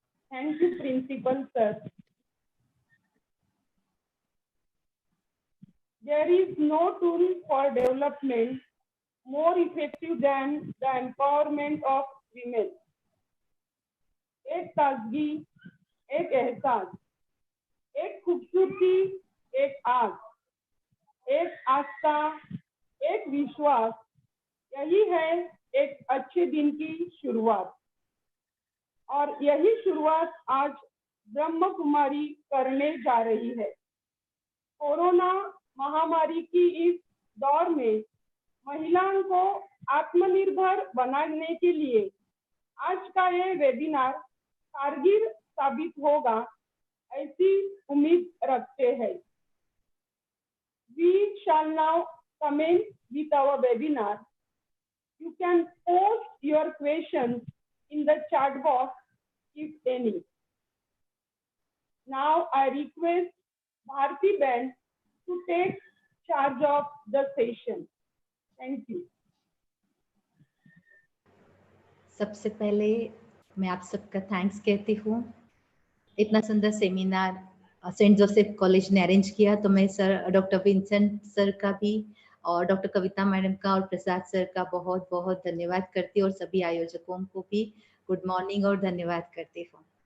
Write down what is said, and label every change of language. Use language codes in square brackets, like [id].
[en] Thank you, Principal Sir. There is no tool for development more effective than the empowerment of women. [hi] एक ताजगी, एक एहसास, एक खूबसूरती, एक आग, एक आस्था, एक विश्वास, यही है एक अच्छे दिन की शुरुआत। और यही शुरुआत आज ब्रह्म कुमारी करने जा रही है। कोरोना महामारी की इस दौर में महिलाओं को आत्मनिर्भर बनाने के लिए आज का ये वेबिनार कारगर साबित होगा, ऐसी उम्मीद रखते हैं। [en] We shall now commence with our webinar. You can post your questions in the chat box if any. Now I request Bharti Ben to take charge of the session. Thank you. [hi] सबसे पहले मैं आप सबका thanks कहती हूँ। इतना सुंदर seminar Saint Joseph college ने अरेंज किया, तो मैं सर डॉक्टर विंसेंट सर का भी और डॉक्टर कविता मैडम का और प्रसाद सर का बहुत बहुत धन्यवाद करती हूँ और सभी आयोजकों को भी गुड मॉर्निंग और धन्यवाद करती हूँ।